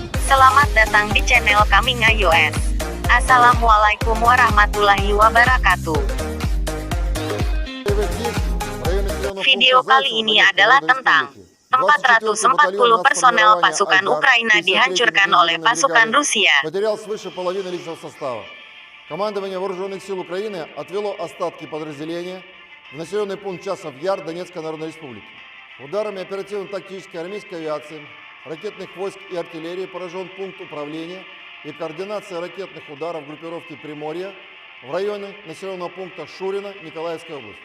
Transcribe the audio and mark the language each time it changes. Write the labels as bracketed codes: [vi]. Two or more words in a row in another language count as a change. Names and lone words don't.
[id] Selamat datang di channel kami iOS. [ar] السلام عليكم ورحمة الله وبركاته. [id] Video kali ini adalah tentang 440 personel pasukan Ukraina dihancurkan oleh pasukan Rusia. [ru] Командование Вооруженных сил Украины отвело остатки подразделения в населенный пункт Часов Яр Донецкой Народной Республики. Ударами оперативно-тактической армейской авиации, ракетных войск и артиллерии поражен пункт управления и координации ракетных ударов группировки Приморья в районе населенного пункта Шурина Николаевской области.